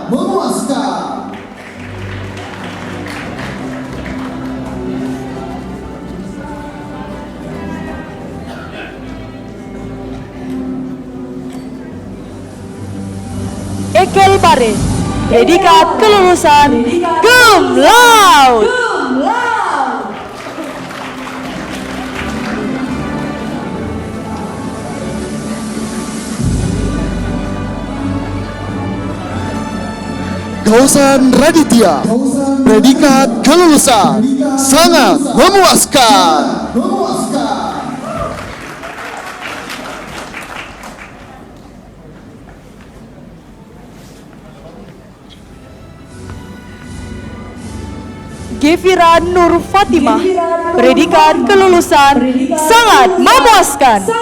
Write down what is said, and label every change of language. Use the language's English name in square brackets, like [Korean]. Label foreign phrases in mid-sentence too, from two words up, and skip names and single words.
[Indonesian] Ekel Bare, predikat kelulusan [Latin] cum laude. [Indonesian] Kausan Raditya, predikat kelulusan sangat memuaskan. Gefira Nur Fatimah, predikat kelulusan sangat memuaskan.